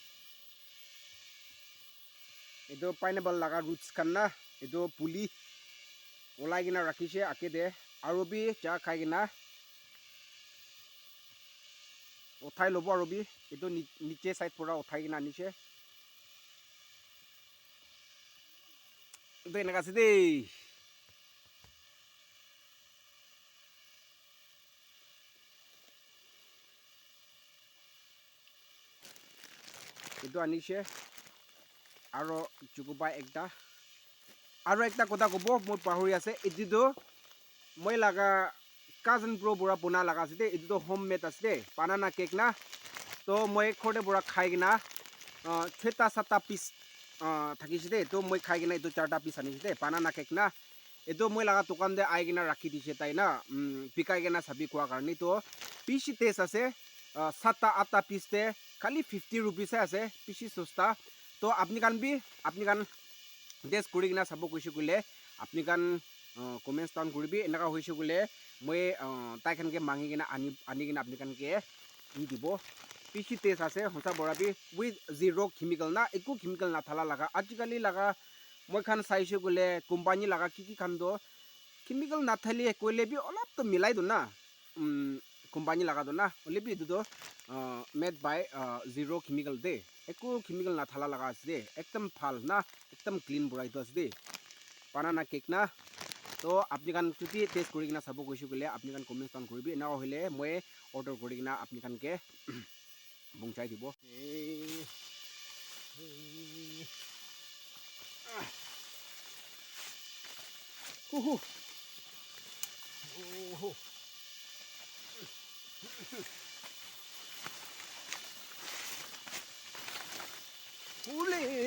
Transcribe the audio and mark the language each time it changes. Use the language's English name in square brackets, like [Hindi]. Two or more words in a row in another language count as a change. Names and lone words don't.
[Naga Pidgin] edu pineapple laga roots kan na edu puli olai gina rakhise ake de aro bi cha khai gina uthai lobo aro bi edu niche side pura uthai gina niche edu enaka ase de edu anishe aro chukubai ekta aro ekta kota kobo moi pahuri ase edu do moi laga [English] cousin bro [Naga Pidgin] bura buna laga ase de edu do homemade ase de [English] banana cake [Naga Pidgin] na to moi khode bura khai gina cheta sata piece thakise de to moi khai gina edu charta piece anise de [English] banana cake [Naga Pidgin] na itu moi laga dukan de ai gina rakhi dise tai na pikai gina sabi kwa karni to pishi tes ase 7-8 piece te khali 50 rupees ase pishi sosta to apni kan test kuri gina sabo koise kule apni kan [English] comments down [Naga Pidgin] kuribi enaka hoise kule moi tai kan ke mangi gina ani gina apni kan ke ni dibo pishi tes ase hosa borabi [English] with zero chemical [Naga Pidgin] na eku chemical na thala laga ajikali laga moi khan saise kule company laga kiki khan do chemical na thali koile bi olap to milai do na company laga do na ole bi du do [English] made by zero chemical [Naga Pidgin] de eku chemical na thala laga ase ekdam phal na ekdam clean burai do ase [English] banana cake [Naga Pidgin] na to apni kan chuti test kuri gina sabo koise kule apni kan [English] comment down [Naga Pidgin] koribi na hoile moi order kuri gina apni kan ke bungchai dibo Uhu. Uhu. Uli.